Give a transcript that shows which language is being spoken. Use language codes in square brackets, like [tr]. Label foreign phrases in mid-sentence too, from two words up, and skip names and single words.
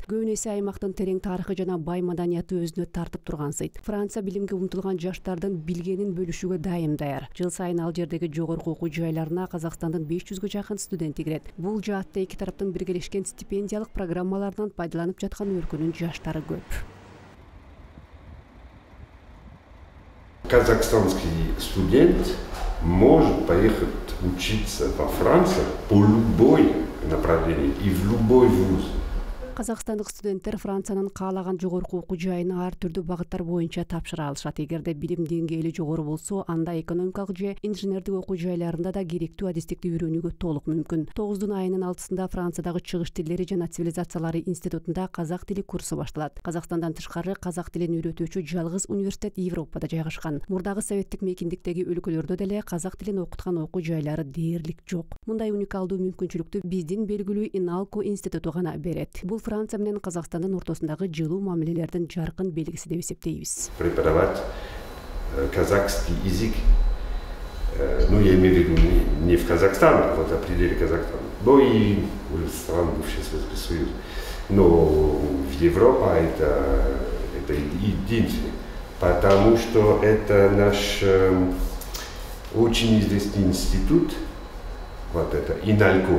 [ky] Көбүн эсе аймактын терең тарыхы жана бай маданияты өзүнө тартып турган. Франция билимге умтулган жаштардын билгенин бөлүшүүгө дайым даяр. Жыл сайын ал жердеги жогорку окуу жайларына Казакстандын 500гө жакын студенти кирет. Бул жаатта эки тараптын биргелешкен стипендиялык программаларынан пайдаланып жаткан өлкөнүн жаштары көп. [ru] Казахстанский студент может поехать учиться во Францию по любой направлению и в любой вуз. [ky] Казакстандык студенттер Франциянын каалаган жогорку окуу жайына ар түрдүү багыттар боюнча тапшыра алышат. Эгерде билим деңгээли жогору болсо, анда экономикалык же инженердик окуу жайларында да керектүү адистикти үйрөнүүгө толук мүмкүн. 9 айынын 6-сында Франциядагы чыгыш тилдери жана цивилизациялары институтунда казак тили курсу башталат. Казакстандан тышкары казак тилин үйрөтүүчү жалгыз университет Европада жайгашкан. Мурдагы советтик мейкиндиктеги өлкөлөрдө деле казак тилин окуткан окуу жайлары дээрлик жок. Мындай уникалдуу мүмкүнчүлүктү биздин белгилүү Иналко институту гана берет. Бул Франция менен Казакстандын ортосундагы жылуу мамилелердин жаркын белгиси деп эсептейбиз. [ru] Преподавать казахский язык, ну я имею в виду не в Казахстане, а вот за пределы Казахстана, но и в странах бывшего Советского Союза. Но в Европе это единственное, потому что это наш очень известный институт, вот это Иналько.